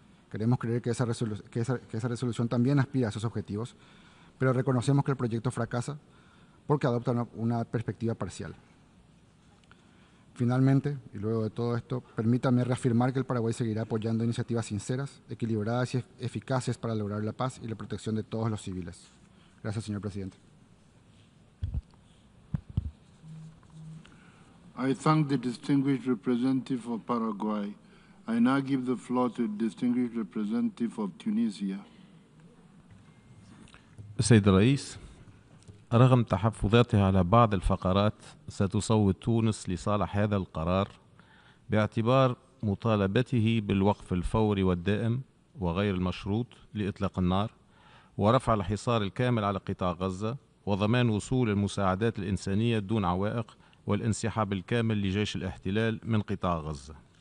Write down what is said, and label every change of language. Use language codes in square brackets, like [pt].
[es] Queremos creer que esa resolución también aspira a esos objetivos, pero reconocemos que el proyecto fracasa porque adopta una perspectiva parcial. Finalmente, y luego de todo esto, permítame reafirmar que el Paraguay seguirá apoyando iniciativas sinceras, equilibradas y eficaces para lograr la paz y la protección de todos los civiles. Gracias, señor presidente. [en] I thank the distinguished representative of Paraguay. I now give the floor to the distinguished representative of Tunisia. [ar] السيد الرئيس، رغم تحفظاته على بعض الفقرات ستصوت تونس لصالح هذا القرار باعتبار مطالبته بالوقف الفوري والدائم وغير المشروط لإطلاق النار ورفع الحصار الكامل على قطاع غزة وضمان وصول المساعدات الإنسانية دون عوائق والانسحاب الكامل لجيش الاحتلال من قطاع غزة.